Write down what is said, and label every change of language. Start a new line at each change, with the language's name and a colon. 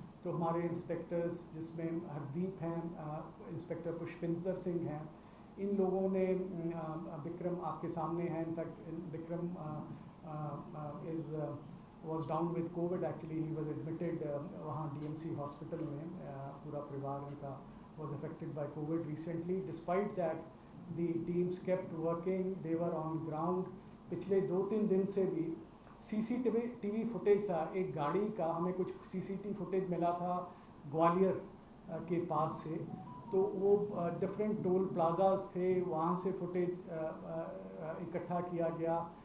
Hindi: तो हमारे इंस्पेक्टर्स जिसमें हरदीप हैं, इंस्पेक्टर पुष्पिंदर सिंह हैं, इन लोगों ने विक्रम आपके सामने हैं, in fact Vikram
English: was down with COVID actually, he was admitted
Hindi: वहाँ DMC हॉस्पिटल में, पूरा परिवार उनका
English: was affected by COVID recently. Despite that, the teams kept working, they were on ground.
Hindi: पिछले 2-3 दिन से भी CCTV फुटेज था एक गाड़ी का, हमें कुछ CCTV फुटेज मिला था ग्वालियर के पास से। तो वो डिफरेंट टोल प्लाजाज थे, वहाँ से फुटेज इकट्ठा किया गया।